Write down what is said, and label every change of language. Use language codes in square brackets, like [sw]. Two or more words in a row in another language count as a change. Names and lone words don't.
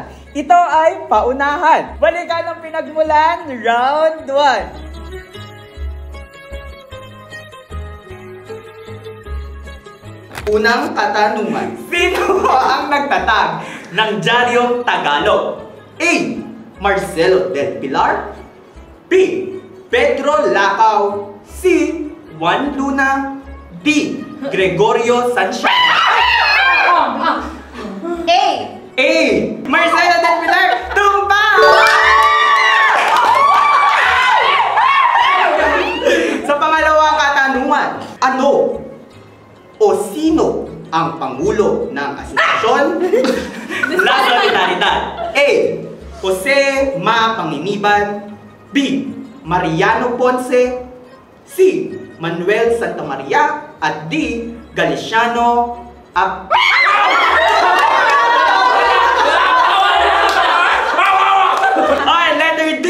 [tl] Ito ay paunahan. Balikan ng pinagmulan, round 1. Unang katanungan. Sino ang nagtatag ng Diaryong Tagalog? A. Marcelo del Pilar. B. Pedro Lacao. C. Juan Luna. D. Gregorio Santiago. A. A. Marcelo del Pilar. Tumba! Sa pangalawang katanungan, ano o sino ang Pangulo ng Asosasyon? La Solidaridad. A. Jose Ma Panginiban. B. Mariano Ponce. C. Manuel Santamaria. At D. Galiciano Ap... Ay, letter D.